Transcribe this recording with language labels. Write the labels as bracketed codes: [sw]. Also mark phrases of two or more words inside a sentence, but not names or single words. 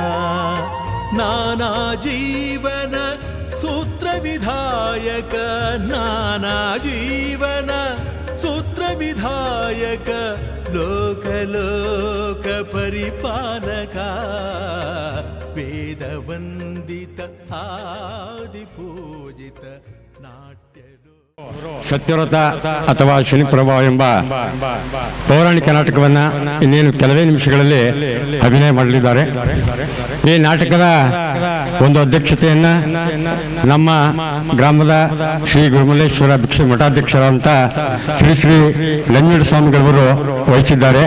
[sa] नानाजीवन सूत्रविधायक नानाजीवन सूत्रविधायक लोक परिपालक वेदवन्दित आदिपूजित नाट्य [kn] ಸತ್ಯವ್ರತ ಅಥವಾ ಶನಿಪ್ರಭಾ ಎಂಬ ಪೌರಾಣಿಕ ನಾಟಕವನ್ನು ಇನ್ನೇನು ಕೆಲವೇ ನಿಮಿಷಗಳಲ್ಲಿ ಅಭಿನಯ ಮಾಡಲಿದ್ದಾರೆ. ಈ ನಾಟಕದ ಒಂದು ಅಧ್ಯಕ್ಷತೆಯನ್ನ ನಮ್ಮ ಗ್ರಾಮದ ಶ್ರೀ ಗುರುಮಲ್ಲೇಶ್ವರ ಭಿಕ್ಷು ಮಠಾಧ್ಯಕ್ಷರಾದಂಥ ಶ್ರೀ ಶ್ರೀ ಲಂಜುಡ ಸ್ವಾಮಿಗಳವರು ವಹಿಸಿದ್ದಾರೆ.